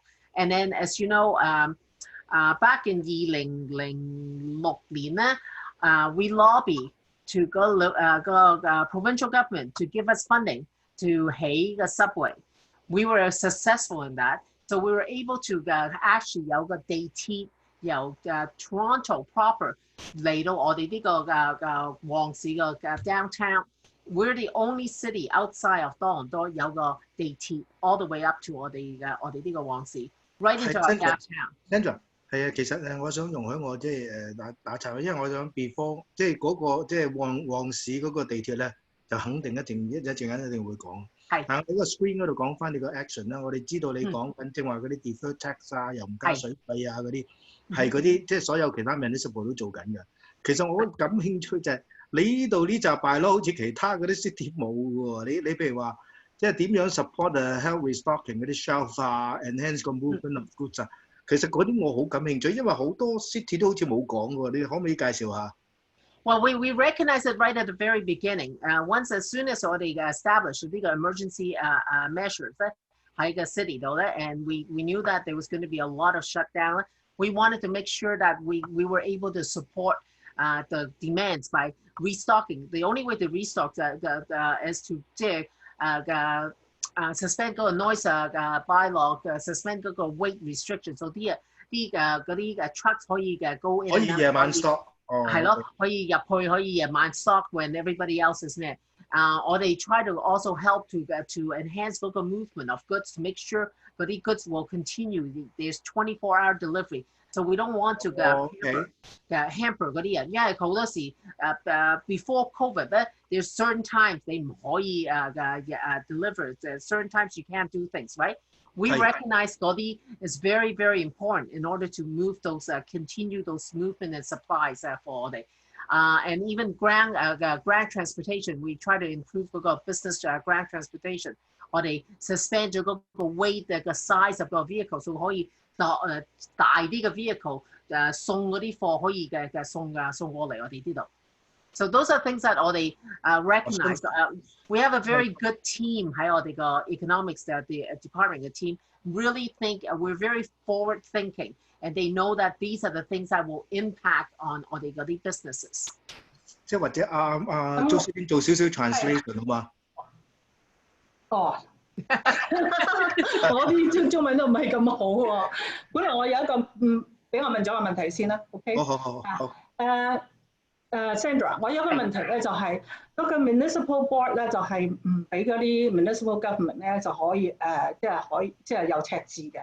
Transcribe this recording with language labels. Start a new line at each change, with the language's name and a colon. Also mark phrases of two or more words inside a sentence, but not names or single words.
English: And then as you know, back in 2006年, we lobby to go provincial government to give us funding to起the subway. We were successful in that. So we were able to actually
Cantonese: 有個地鐵由
English: Toronto proper
Cantonese: 嚟到我哋呢個旺市嘅
English: downtown. We're the only city outside of
Cantonese: 多倫多有個地鐵
English: all the way up to
Cantonese: 我哋呢個旺市
English: right into our downtown.
Cantonese: Sandra 係啊，其實我想容許我即係打岔，因為我想 before 即係嗰個即係旺市嗰個地鐵咧，就肯定一陣間一定會講。係。但係喺個 screen 嗰度講翻你個 action 啦，我哋知道你講緊正話嗰啲
English: deferred tax
Cantonese: 啊，又唔加水費啊嗰啲，係嗰啲即係所有其他 municipal 都做緊嘅。其實我感興趣就係你呢度呢集敗咯，好似其他嗰啲 city 冇嘅喎。你譬如話即係點樣
English: support health restocking
Cantonese: 嗰啲 shelf 啊 ，enhance 個
English: movement of goods
Cantonese: 啊。其實嗰啲我好感興趣，因為好多 city 都好似冇講喎，你可唔可以介紹下？
English: Well, we recognize it right at the very beginning. Once as soon as already established the emergency measures
Cantonese: 喺個
English: city
Cantonese: 度咧
English: and we knew that there was going to be a lot of shutdown. We wanted to make sure that we were able to support the demands by restocking. The only way to restock is to suspend 嗰個 noise bylaw, suspend 嗰個 weight restriction. So 嗰啲 trucks 可以go in.
Cantonese: 可以夜晚 stop。係咯，可以入去，可以夜晚
English: stock when everybody else is there. Or they try to also help to enhance local movement of goods to make sure that the goods will continue. There's 24-hour delivery. So we don't want to hamper
Cantonese: 嗰啲人，因為好多時
English: before COVID 咧 there's certain times
Cantonese: 你唔可以
English: deliver. Certain times you can't do things, right? We recognize that is very, very important in order to move those, continue those movement and supplies for the, and even ground transportation. We try to improve the business ground transportation, or they suspend the weight, the size of the vehicle, so
Cantonese: 可以大啲嘅
English: vehicle
Cantonese: 送嗰啲貨可以送過嚟我哋呢度。
English: So those are things that they recognize. We have a very good team. The economics, the department, the team really think we're very forward thinking, and they know that these are the things that will impact on the businesses.
Cantonese: 即係或者做少少 translation 好嘛？哦，我啲中文都唔係咁好喎。本來我有一個俾我問咗個問題先啦 ，OK？好。Sandra， 我有個問題咧，就係嗰個
English: municipal board
Cantonese: 咧，就係唔俾嗰啲
English: municipal government
Cantonese: 咧就可以即係有赤字嘅。